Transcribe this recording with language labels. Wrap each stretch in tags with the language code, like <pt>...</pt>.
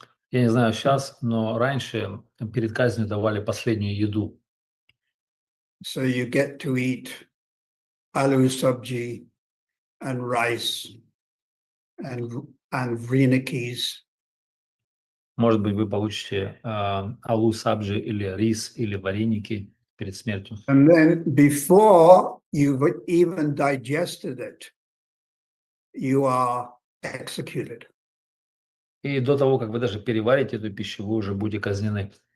<ru>Я не знаю сейчас, но раньше перед казнью давали последнюю еду.</ru> <en>So you get to eat aloo sabji and rice and vrinikis.</en> <ru>Может быть, вы получите алу сабжи или рис, или вареники перед смертью.</ru> <en>And then before you've even digested it, you are executed.</en> <ru>И до того, как вы даже переварите эту пищу, вы уже будете казнены.</ru>